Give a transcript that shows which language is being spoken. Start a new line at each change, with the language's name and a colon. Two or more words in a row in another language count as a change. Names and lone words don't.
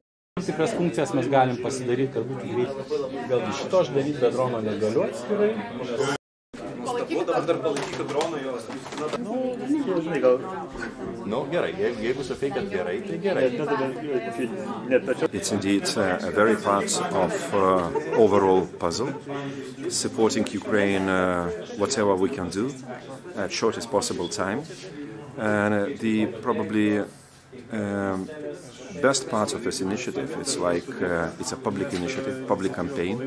Lithuanian: Tikras funkcijas mes galim pasidaryti, kad būtų greitai. Vėlgi šito aš daryti be drono negaliu atskirai. Dar palaikyti droną jos. Žinai, gal... No, gerai. Jeigu sakai, kad gerai, tai gerai.
English: It's indeed a very part of overall puzzle, supporting Ukraine whatever we can do at shortest possible time. And the probably best part of this initiative, it's a public initiative, public campaign.